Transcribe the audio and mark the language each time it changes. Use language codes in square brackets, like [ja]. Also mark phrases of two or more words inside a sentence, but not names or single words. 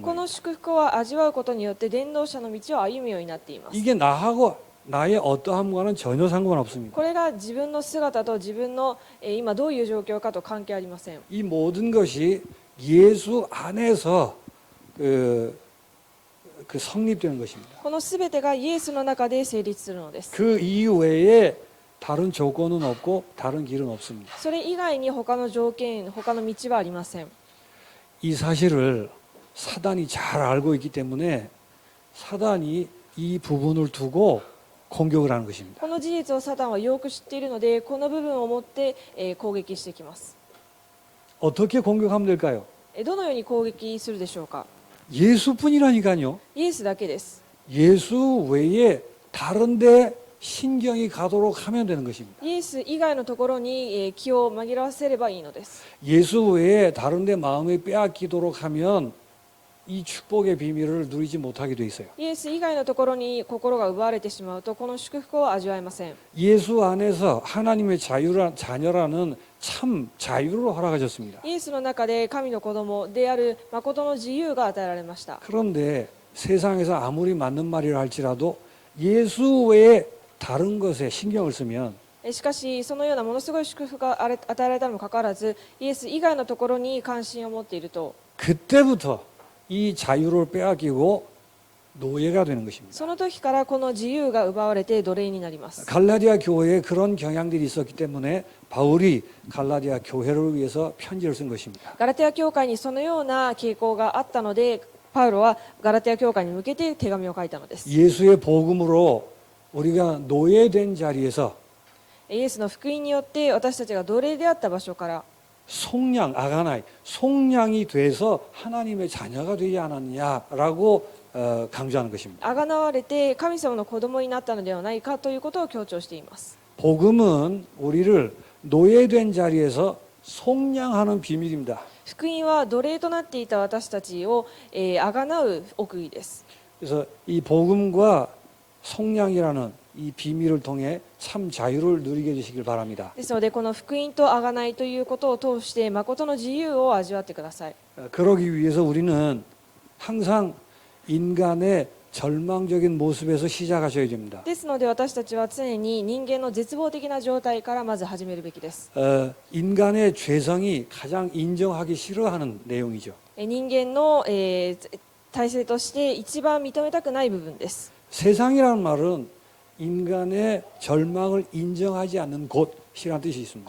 [ja] こ [ko] 거예요. [ja] の祝福を味わうことによって伝道者の道を歩むようになっています。 [ko] 이게 나하고 나의 어떠함과는 전혀 상관없습니다. [ja] これが自分の姿と自分の、今どういう状況かと関係ありません。 [ko] 이 모든 것이 예수 안에서 그 성립되는 것입니다. [ja] このすべてがイエスの中で成立するのです。 [ko] 그 이외에 다른 조건은 없고 다른 길은 없습니다. [ja] それ以外に他の条件、他の道はありません。 [ko] 이 사실을 사단이 잘 알고 있기 때문에 사단이 이 부분을 두고 공격을 하는 것입니다. [ja] この事実をサタンはよく知っているので、この部分を持って、攻撃してきます。 [ko] 어떻게 공격하면 될까요? [ja] どのように攻撃するでしょうか。 [ko] 예수뿐이라니까요. [ja] イエスだけです。 [ko] 예수 외에 다른데 신경이 가도록 하면 되는 것입니다. [ja] イエス以外のところに、気を紛らわせればいいのです。 [ko] 예수 외에 다른데 마음이 빼앗기도록 하면 이 축복의 비밀을 누리지 못하게 돼 있어요. [ja] イエス以外のところに心が奪われてしまうと、この祝福を味わえません。 [ko] 예수 안에서 하나님의 자녀라는 참 자유를 허락하셨습니다. [ja] イエスの中で神の子供である誠の自由が与えられました。 [ko] 그런데 세상에서 아무리 맞는 말이라 할지라도 예수 외에 다른 것에 신경을 쓰면 [ja] しかしそのようなものすごい祝福が与えられたにもかかわらず、イエス以外のところに関心を持っていると、 [ko] 그때부터 이 자유를 빼앗기고 노예가 되는 것입니다. [ja] その時からこの自由が奪われて奴隷になります。 [ko] 갈라디아 교회에 그런 경향들이 있었기 때문에 바울이 갈라디아 교회를 위해서 편지를 쓴 것입니다. [ja] ガラテヤ教会にそのような傾向があったので、パウロはガラテヤ教会に向けて手紙を書いたのです。 [ko] 예수의 복음으로 우리가 노예된 자리에서 [ja] イエスの福音によって私たちが奴隷であった場所から [ko] 속량, 아가나이, 속량이 돼서 하나님의 자녀가 되지 않았냐라고 강조하는 것입니다. [ja] あがなわれて神様の子供になったのではないかということを強調しています。 [ko] 복음은 우리를 노예된 자리에서 속량하는 비밀입니다. [ja] 福音は奴隷となっていた私たちを、あがなう奥義です。 [ko] 그래서 이 복음과 속량이라는 이 비밀을 통해 참 자유를 누리게 해주시길 바랍니다. [ja] ですのでこの福音とあがないということを通して誠の自由を味わってください。 [ko] 그러기 위해서 우리는 항상 인간의 절망적인 모습에서 시작하셔야 됩니다. [ja] ですので私たちは常に人間の絶望的な状態からまず始めるべきです。 [ko] 인간의 죄성이 가장 인정하기 싫어하는 내용이죠. [ja] 人間の、体制として一番認めたくない部分です。 [ko] 세상이라는 말은 인간의 절망을 인정하지 않는 곳이라는 뜻이 있습니다.